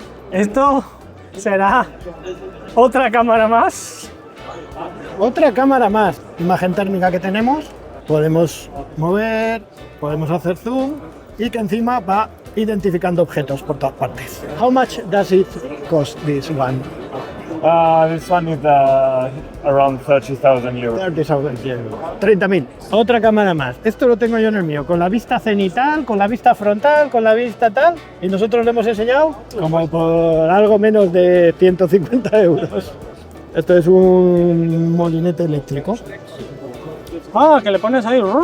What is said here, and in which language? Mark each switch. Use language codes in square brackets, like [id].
[es] Esto será otra cámara más. Otra cámara más, imagen térmica que tenemos, podemos mover, podemos hacer zoom y que encima va identificando objetos por todas partes. [en] How much does it cost this one? This one is around 30,000 euros. [es] 30.000. Otra cámara más. Esto lo tengo yo en el mío, con la vista cenital, con la vista frontal, con la vista tal. Y nosotros le hemos enseñado como por algo menos de 150 euros. Esto es un molinete eléctrico. Ah, que le pones ahí.